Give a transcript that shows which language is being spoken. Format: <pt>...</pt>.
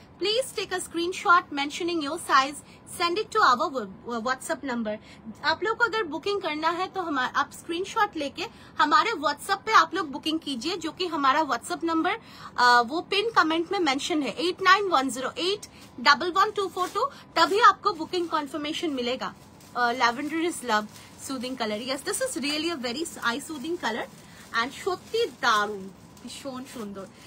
<en>Please take a screenshot mentioning your size. Send it to our WhatsApp number.</en> <hi>आप लोग को अगर booking करना है तो आप स्क्रीनशॉट लेके हमारे WhatsApp पे आप लोग बुकिंग कीजिए, जो कि हमारा WhatsApp नंबर वो पिन कमेंट में मेंशन है 8910811242। तभी आपको बुकिंग कॉन्फर्मेशन मिलेगा।</hi> <en>Lavender is love, soothing color. Yes, this is really a very eye soothing color and</en> <bn>সত্যি দারুণ, ভীষণ সুন্দর।</bn>